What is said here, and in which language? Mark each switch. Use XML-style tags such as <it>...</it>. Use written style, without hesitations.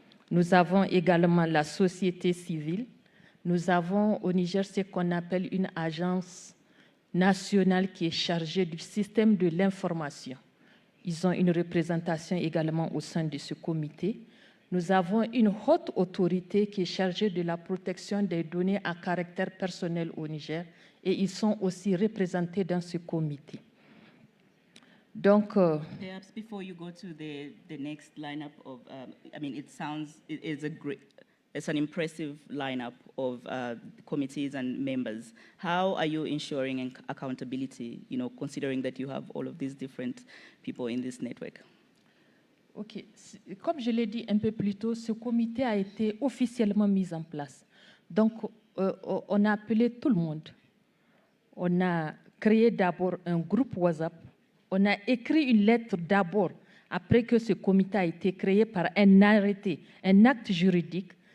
<fr>Nous avons également la société civile. Nous avons au Niger ce qu'on appelle une agence nationale qui est chargée du système de l'information. Ils ont une représentation également au sein de ce comité. Nous avons une haute autorité qui est chargée de la protection des données à caractère personnel au Niger et ils sont aussi représentés dans ce comité. Donc,</fr> <en>perhaps before you go to the next lineup of, I mean, it's an impressive lineup of committees and members. How are you ensuring accountability, considering that you have all of these different people in this network? OK.</en> <fr>Comme je l'ai dit un peu plus tôt, ce comité a été officiellement mis en place. Donc, on a appelé tout le monde. On a créé d'abord un groupe WhatsApp. On a écrit une lettre d'abord, après que ce comité a été créé par un arrêté, un acte juridique.</fr>